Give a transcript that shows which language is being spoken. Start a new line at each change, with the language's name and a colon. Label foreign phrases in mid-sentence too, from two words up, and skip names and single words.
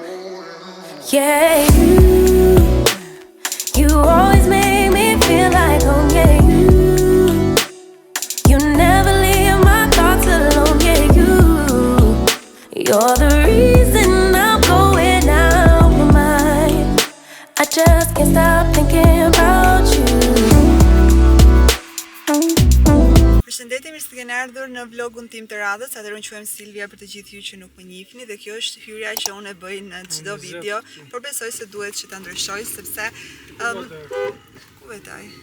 English: Yeah, you always make me feel like home. Yeah, you never leave my thoughts alone. Yeah, you're the reason I'm going out my mind. I just can't stop thinking about you.
Albanian: Përshëndetje, mirë se keni ardhur në vlogun tim të radhës. Atëherë unë quhem Silvia për të gjithë ju që nuk më njihni dhe kjo është hyrja që unë e bëj në çdo video, por besoj se duhet që ta ndryshoj sepse ku vetaj?